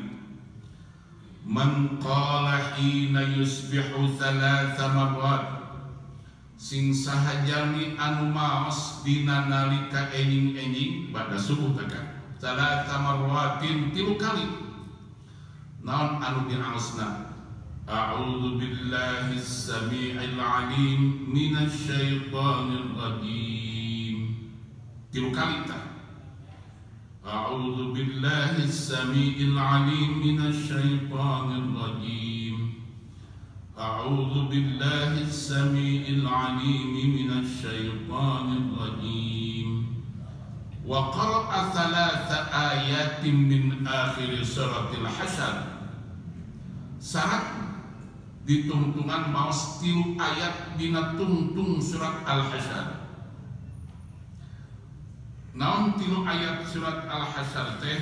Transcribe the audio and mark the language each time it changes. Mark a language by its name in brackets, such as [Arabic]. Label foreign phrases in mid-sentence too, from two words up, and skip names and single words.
[Arabic] من قال حين يصبح ثلاث مرات [Sundanese] sing sahajami anu maos dina nalika enjing pada subuh tekan [Arabic] ثلاث مرات [Sundanese] 3 kali naon anu diaosna [Arabic] أعوذ بالله السميع العليم من الشيطان الرجيم. [Sundanese] 3 kali tah. [Arabic] أعوذ بالله السميع العليم من الشيطان الرجيم. أعوذ بالله السميع العليم من الشيطان الرجيم. وقرأ 3 آيات من آخر سورة الحشر. [Sundanese] Syarat ditungtungan maos 3 ayat dina tungtung surat Al-Hasyr. Naon 3 ayat surat Al-Hasyr teh?